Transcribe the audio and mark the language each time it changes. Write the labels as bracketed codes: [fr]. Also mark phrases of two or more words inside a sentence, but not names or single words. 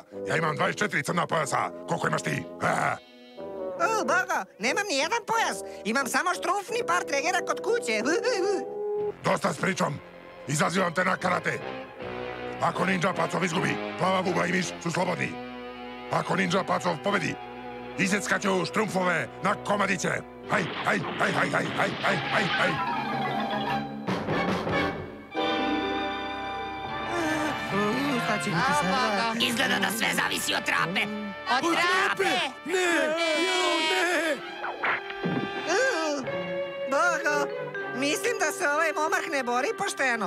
[sr] Ja imam 24 crna pojasa. Koliko imaš ti? O, Bogo, nemam ni jedan pojas. Imam samo štrumfni par tregera kod kuće. Dosta s pričom. Izazivam te na karate. Ako Ninja Pacov izgubi, plava buba i miš su slobodni. Ako Ninja Pacov pobedi, iseckaću štrumfove na komadiće. Haj, haj, haj, haj, haj, haj, haj, haj, haj. Izgleda da sve zavisi od trape. Od trape! Ne! Bogo, mislim da se ovaj momak ne bori pošteno.